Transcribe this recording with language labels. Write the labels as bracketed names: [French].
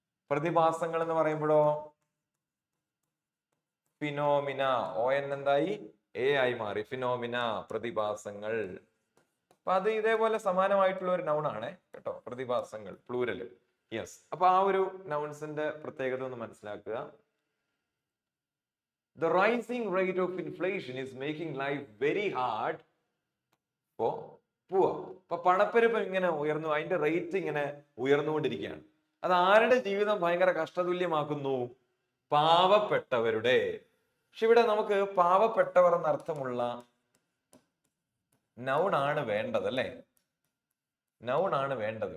[Malayalam] പ്രതിഭാസങ്ങൾ എന്ന് പറയുമ്പോഴോ phenomena, ON എന്തായി, A ആയി മാറി. ഫിനോമിന, പ്രതിഭാസങ്ങൾ. അപ്പൊ അത് ഇതേപോലെ സമാനമായിട്ടുള്ള ഒരു നൗൺ ആണ് കേട്ടോ, പ്രതിഭാസങ്ങൾ പ്ലൂരൽ. യെസ്. അപ്പൊ ആ ഒരു നൗൺസിന്റെ പ്രത്യേകത ഒന്ന് മനസ്സിലാക്കുക. [English] The rising rate of inflation is making life very hard for poor. [Malayalam] അപ്പൊ പണപ്പെരുപ്പം ഇങ്ങനെ ഉയർന്നു, അതിന്റെ റേറ്റ് ഇങ്ങനെ ഉയർന്നുകൊണ്ടിരിക്കുകയാണ്. അത് ആരുടെ ജീവിതം ഭയങ്കര കഷ്ടതുല്യമാക്കുന്നു? പാവപ്പെട്ടവരുടെ. പക്ഷെ ഇവിടെ നമുക്ക് പാവപ്പെട്ടവർ എന്നർത്ഥമുള്ള നൗൺ ആണ് വേണ്ടത്, അല്ലേ? നൗൺ ആണ് വേണ്ടത്.